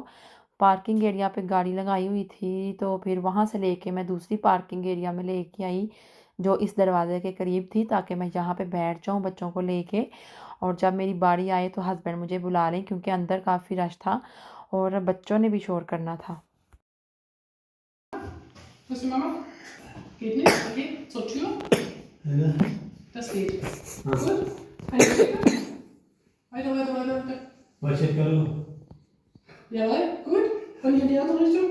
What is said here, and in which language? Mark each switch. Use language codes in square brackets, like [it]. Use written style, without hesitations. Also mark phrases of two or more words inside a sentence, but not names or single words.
[hi] पार्किंग एरिया पे गाड़ी लगाई हुई थी, तो फिर वहाँ से लेके मैं दूसरी पार्किंग एरिया में लेके आई जो इस दरवाज़े के करीब थी, ताकि मैं यहाँ पे बैठ जाऊँ बच्चों को लेके। और जब मेरी बारी आए तो हस्बैंड मुझे बुला लें, क्योंकि अंदर काफ़ी रश था और बच्चों ने भी शोर करना था। [de] Was die Mama? Geht nicht? Okay, zur Tür. Ja. Das geht. Gut. Eine Strecke. Weiter, weiter, weiter, weiter. Was ich kann. Jawohl, gut. Und hier in die andere Richtung.